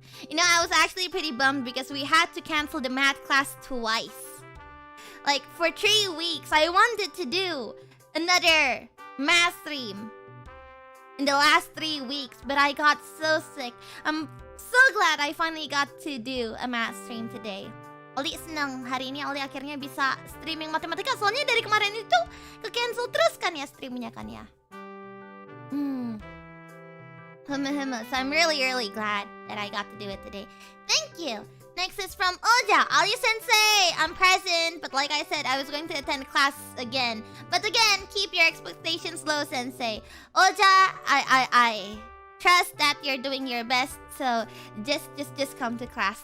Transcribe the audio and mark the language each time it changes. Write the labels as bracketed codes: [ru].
[en] You know, I was actually pretty bummed because we had to cancel the math class twice. Like, for 3 weeks, I wanted to do another math stream in the last 3 weeks, but I got so sick. I'm so glad I finally got to do a math stream today. [id] Ollie senang hari ini Ollie akhirnya bisa streaming matematika. Soalnya dari kemarin itu ke-cancel terus kan ya streamnya kan ya. [en] So I'm really glad that I got to do it today. Thank you. Next is from Oja. Ollie Sensei, I'm present, but like I said, I was going to attend class again. But again, keep your expectations low, Sensei. Oja, I trust that you're doing your best, so just come to class.